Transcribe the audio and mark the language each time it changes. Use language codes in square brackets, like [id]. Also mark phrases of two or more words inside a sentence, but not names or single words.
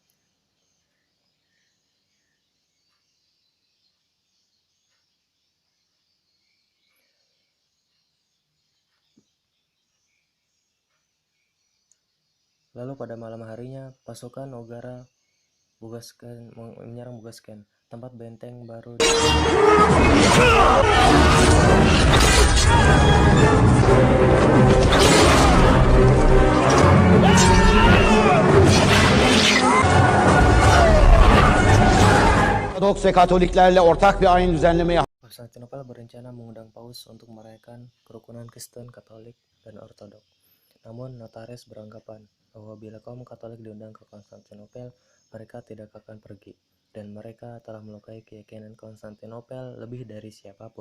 [id] Lalu pada malam harinya, pasukan Ogara menyerang Bugasken, tempat benteng baru [tr] Ortodoks ve Katoliklerle ortak bir ayin düzenlemeye. [id] Konstantinopel berencana mengundang Paus untuk merayakan kerukunan Kristen, Katolik, dan Ortodok. Namun notaris beranggapan bahwa bila kaum Katolik diundang ke Konstantinopel, mereka tidak akan pergi, dan mereka telah melukai keyakinan Konstantinopel lebih dari siapapun.